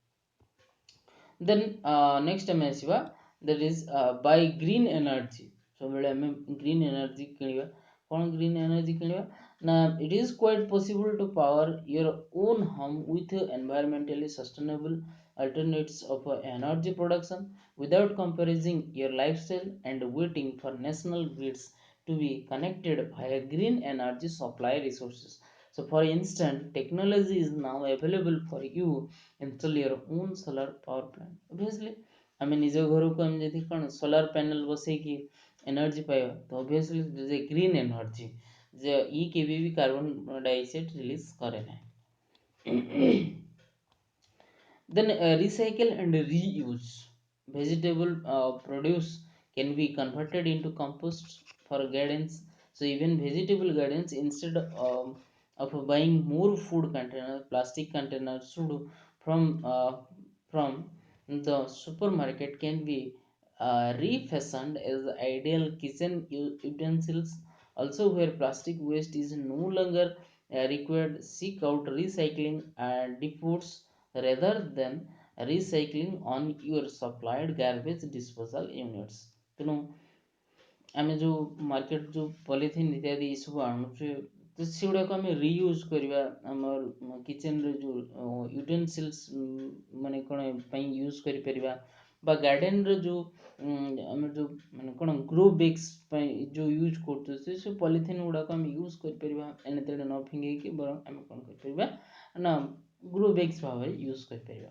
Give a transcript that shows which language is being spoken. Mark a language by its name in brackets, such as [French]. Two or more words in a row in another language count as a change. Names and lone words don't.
[English] then next [Odia] ଆମେ ଆସିବା [English] that is buy green energy. [Odia] ସବୁବେଳେ ଆମେ [English] green energy [Odia] କିଣିବା। କ'ଣ [English] green energy [Odia] କିଣିବା ନା [English] it is quite possible to power your own home with environmentally sustainable alternatives of energy production without compromising your lifestyle and waiting for national grids to be connected via green energy supply resources. So for instance, technology is now available for you install your own solar power plant. [Odia] Obviously ଆମେ ନିଜ ଘରକୁ ଆମେ ଯଦି କ'ଣ [English] solar panel [Odia] ବସେଇକି ଏନର୍ଜି ପାଇବା ତ ଅବଭିୟସଲି ଯେ [English] green energy [Odia] ଯେ ଇ କେବେ ବି [English] carbon dioxide release [Odia] କରେ ନାହିଁ। [English] Then recycle and reuse. Vegetable produce can be converted into compost for gardens. So even vegetable gardens, instead of buying more food containers, plastic containers should from the supermarket can be refashioned as ideal kitchen utensils. Also, where plastic waste is no longer required, seek out recycling depots rather than recycling on your supplied garbage disposal units. [Odia] ତେଣୁ ଆମେ ଯେଉଁ ମାର୍କେଟ ଯେଉଁ ପଲିଥିନ୍ ଇତ୍ୟାଦି ଏସବୁ ଆଣୁଛେ ତ ସେଗୁଡ଼ାକ ଆମେ ରିୟୁଜ୍ କରିବା ଆମର କିଚେନରେ ଯେଉଁ ୟୁଟେନ୍ସିଲ୍ସ ମାନେ କ'ଣ ପାଇଁ ୟୁଜ୍ କରିପାରିବା ବା ଗାର୍ଡ଼େନର ଯେଉଁ ଆମେ ଯେଉଁ ମାନେ କ'ଣ [English] grow bags [Odia] ପାଇଁ ଯେଉଁ ୟୁଜ୍ କରୁଛୁ ସେସବୁ ପଲିଥିନ୍ ଗୁଡ଼ାକ ଆମେ ୟୁଜ୍ କରିପାରିବା ଏଣେ ତେଣେ ନ ଫିଙ୍ଗେଇକି ବରଂ ଆମେ କ'ଣ କରିପାରିବା ନା [English] grow bags [Odia] ଭାବରେ ୟୁଜ୍ କରିପାରିବା।